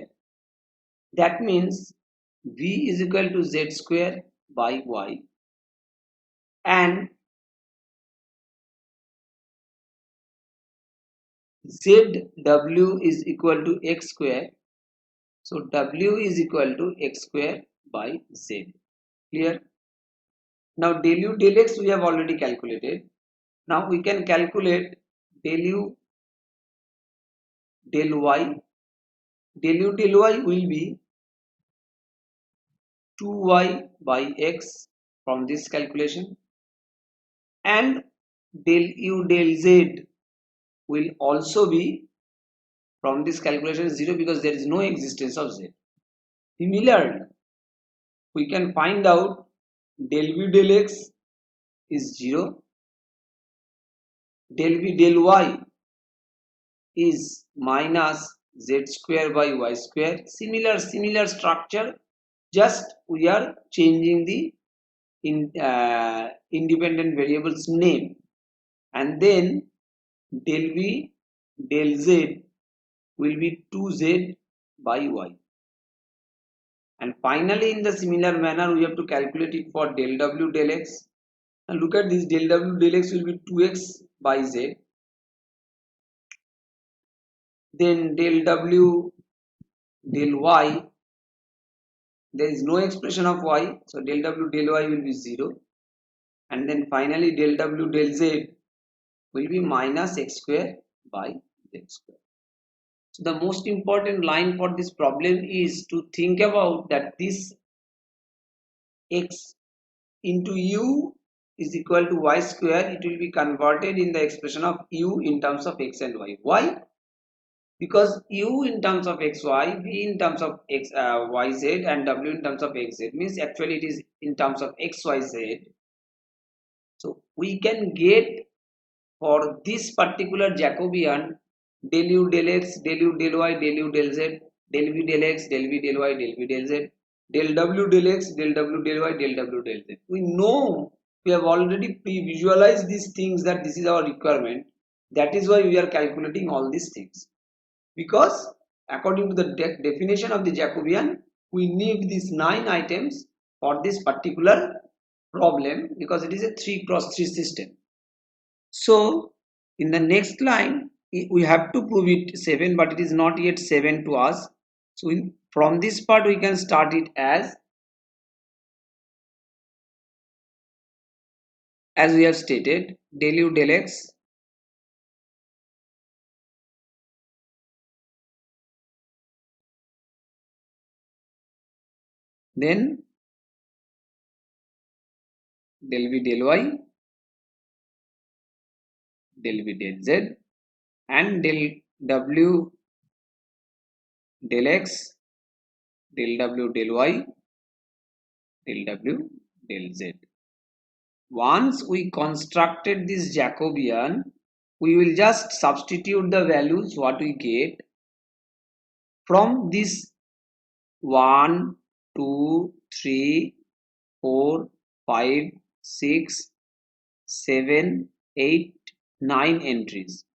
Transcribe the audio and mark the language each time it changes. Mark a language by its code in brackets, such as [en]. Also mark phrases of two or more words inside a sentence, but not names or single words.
[en] That means v is equal to z square by y, and zw is equal to x square. So w is equal to x square by z. Clear? Now del u del x we have already calculated. Now we can calculate del u del y. Del u del y will be 2y by x from this calculation, and del u del z will also be from this calculation 0, because there is no existence of z. Similarly, we can find out del v del x is 0, del v del y is minus z square by y square. Similar structure, just we are changing the independent variables name, and then del v del z will be 2z by y. And finally, in the similar manner, we have to calculate it for del w del x. And look at this, del w del x will be 2x by z. Then del w del y, there is no expression of y, so del w del y will be 0. And then finally del w del z will be minus x square by z square. So the most important line for this problem is to think about that this x into u is equal to y square. It will be converted in the expression of u in terms of x and y. Why? Because u in terms of xy, v in terms of yz, and w in terms of xz means actually it is in terms of xyz. So we can get for this particular Jacobian del u del x, del u del y, del u del z, del v del x, del v del y, del v del z, del w del x, del w del y, del w del z. We know, we have already pre-visualized these things that this is our requirement. That is why we are calculating all these things. Because according to the definition of the Jacobian, we need these 9 items for this particular problem, because it is a 3x3 system. So in the next line we have to prove it 7, but it is not yet 7 to us. So from this part we can start it as we have stated, del u del x then del v del y, del v del z, and del w del x, del w del y, del w del z. Once we constructed this Jacobian, we will just substitute the values what we get from this 1, 2, 3, 4, 5, 6, 7, 8, 9 entries.